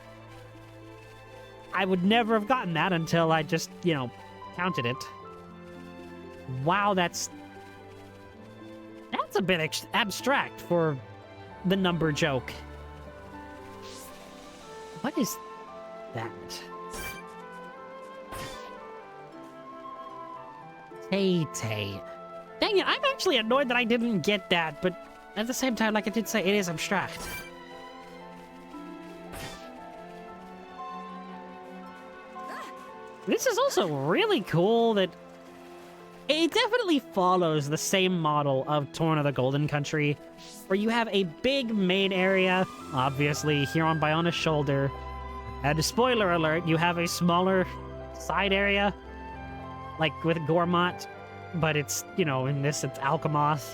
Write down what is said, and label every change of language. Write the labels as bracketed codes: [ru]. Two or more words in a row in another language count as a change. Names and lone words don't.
[en] I would never have gotten that until I just, you know, counted it. Wow, that's a bit abstract for the number joke. What is that? Tay-Tay. Dang it, I'm actually annoyed that I didn't get that, but at the same time, like I did say, it is abstract. This is also really cool that it definitely follows the same model of Torn of the Golden Country, where you have a big main area, obviously here on Bionis Shoulder, and spoiler alert, you have a smaller side area, like with Gormott, but it's, you know, in this it's Alcamoth.